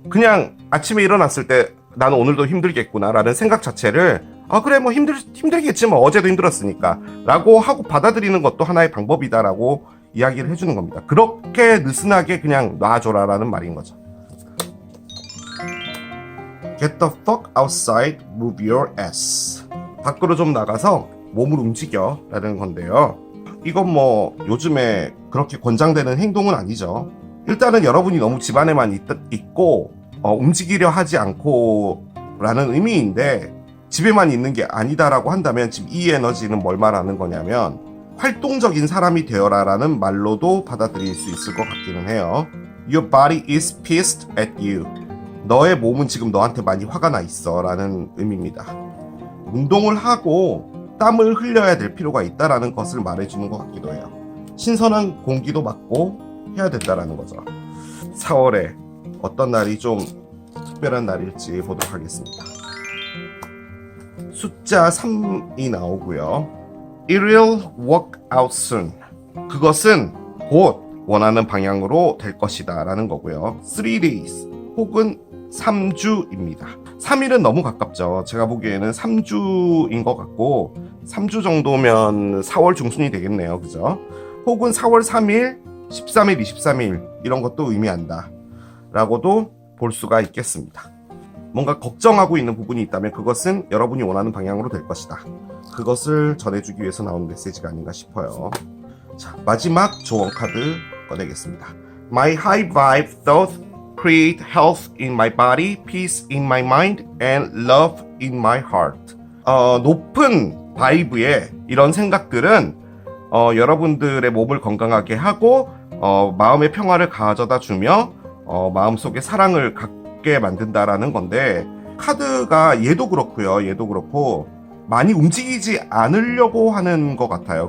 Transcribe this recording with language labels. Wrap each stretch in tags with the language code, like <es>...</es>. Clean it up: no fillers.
<ko>그냥 아침에 일어났을 때 나는 오늘도 힘들겠구나라는 생각 자체를 그래 뭐 힘들겠지 뭐 어제도 힘들었으니까 라고 하고 받아들이는 것도 하나의 방법이다라고 이야기를 해주는 겁니다. 그렇게 느슨하게 그냥 놔줘라라는 말인 거죠.</ko> <en>Get the fuck outside, move your ass.</en> <ko>밖으로 좀 나가서 몸을 움직여 라는 건데요. 이건 뭐 요즘에 그렇게 권장되는 행동은 아니죠. 일단은 여러분이 너무 집안에만 있고 움직이려 하지 않고 라는 의미인데, 집에만 있는 게 아니다라고 한다면 지금 이 에너지는 뭘 말하는 거냐면 활동적인 사람이 되어라 라는 말로도 받아들일 수 있을 것 같기는 해요.</ko> <en>Your body is pissed at you.</en> <ko>너의 몸은 지금 너한테 많이 화가 나 있어 라는 의미입니다. 운동을 하고 땀을 흘려야 될 필요가 있다라는 것을 말해주는 것 같기도 해요. 신선한 공기도 맞고 해야 된다라는 거죠. 4월에 어떤 날이 좀 특별한 날일지 보도록 하겠습니다. 숫자 3이 나오고요.</ko> <en>It will work out soon.</en> <ko>그것은 곧 원하는 방향으로 될 것이다 라는 거고요. 3 days 혹은 3주입니다. 3일은 너무 가깝죠. 제가 보기에는 3주인 것 같고 3주 정도면 4월 중순이 되겠네요. 그죠? 혹은 4월 3일, 13일, 23일 이런 것도 의미한다 라고도 볼 수가 있겠습니다. 뭔가 걱정하고 있는 부분이 있다면 그것은 여러분이 원하는 방향으로 될 것이다. 그것을 전해주기 위해서 나온 메시지가 아닌가 싶어요. 자, 마지막 조언 카드 꺼내겠습니다.</ko> <en>My high vibe thought create health in my body, peace in my mind, and love in my heart.</en> <ko>높은 바이브의 이런 생각들은 여러분들의 몸을 건강하게 하고 마음의 평화를 가져다 주며 마음속에 사랑을 갖게 만든다라는 건데, 카드가 얘도 그렇고요. 얘도 그렇고 많이 움직이지 않으려고 하는 것 같아요.</ko>